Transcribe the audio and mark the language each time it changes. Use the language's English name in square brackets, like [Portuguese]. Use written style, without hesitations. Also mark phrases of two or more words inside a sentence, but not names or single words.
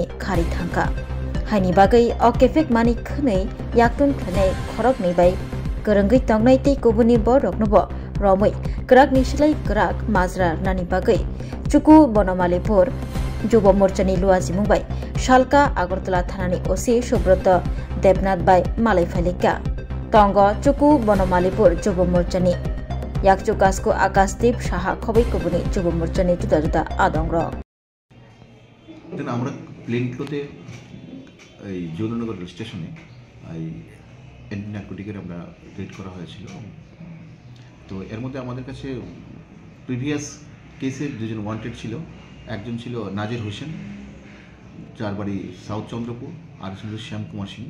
[Kok Borok] खारि थांका हाइनि बागै अ केफेक मानि खनै याकटुन खलायनाय खरक नै बाय गोरोंगै तंनाय तै गुबुननि बरकनबो रमै गराक निसिलाय गराक माजरा नानि बागै चुकु बनमालीपुर युव मोर्चानि लुआजि मुंबाय शालका आगरतला थानानि ओसि सुब्रत देबनाथ बाय मालाय फालिका तंग चुकु बनमालीपुर युव मोर्चानि याकचुकासको आकाशदीप साहा खबै कुबुनि युव मोर्चानि जुदा जुदा आदंग [Bangla] আমরা প্লেনগুলোতে এই যৌননগর স্টেশনে এই [English] anti narcotic [Bangla] আমরা রেড করা হয়েছিল। তো এর মধ্যে আমাদের কাছে [English] previous case [Bangla] দুজন ওয়ান্টেড ছিল, একজন ছিল নাজির হোসেন যার বাড়ি সাউথ চন্দ্রপুর, আর ছিল শ্যাম কুমার সিং।